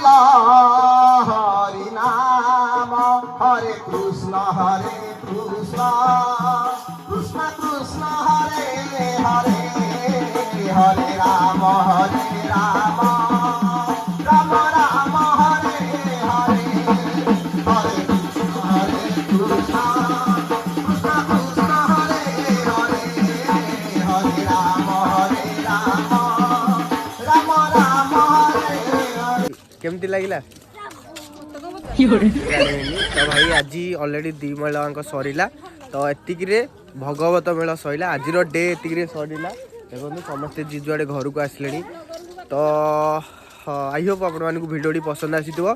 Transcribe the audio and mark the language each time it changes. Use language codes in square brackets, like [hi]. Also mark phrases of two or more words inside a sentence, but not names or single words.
[sa] हरि नाम हरे कृष्ण कृष्ण कृष्ण हरे हरे हरे राम राम राम हरे हरे हरे कृष्ण कृष्ण कृष्ण हरे हरे हरे राम राम राम हरे हरे। [or] କେମିତି ଲାଗିଲା? ତ ଭାଇ ଆଜି ଅଲରେଡି 2 ମେଳାଙ୍କ ସରିଲା ତ ଏତିକିରେ ଭଗବତ ମେଳ ସରିଲା। ଆଜିର ଡେ ଏତିକିରେ ସରିଲା। ଦେଖନ୍ତୁ ସମସ୍ତେ ଯିଏ ଯୁଆଡ଼େ ଘରକୁ ଆସିଲେଣି। ତ [en] I hope [or] ଆପଣମାନଙ୍କୁ ଭିଡ଼ିଓଟି ପସନ୍ଦ ଆସିଥିବ।